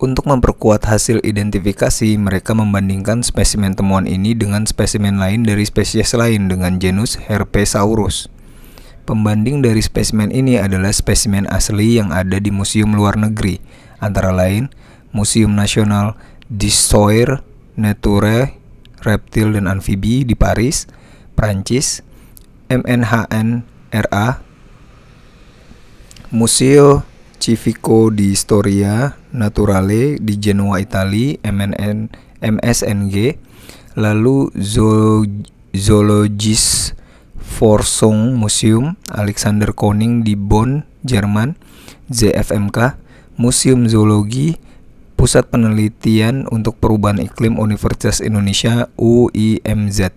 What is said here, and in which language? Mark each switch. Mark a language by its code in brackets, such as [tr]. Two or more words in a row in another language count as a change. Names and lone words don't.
[id] Untuk memperkuat hasil identifikasi, mereka membandingkan spesimen temuan ini dengan spesimen lain dari spesies lain dengan genus Herpesaurus. Pembanding dari spesimen ini adalah spesimen asli yang ada di museum luar negeri, antara lain Museum National d'Histoire Naturelle, Reptil dan Amfibi di Paris, Prancis, MNHNRA, Museo Civico di Storia Naturale di Genoa, Italia, MSNG, lalu Zoologische Forschungsmuseum Alexander Koning di Bonn, Jerman, ZFMK, Museum Zoologi, Pusat Penelitian untuk Perubahan Iklim Universitas Indonesia, UIMZ.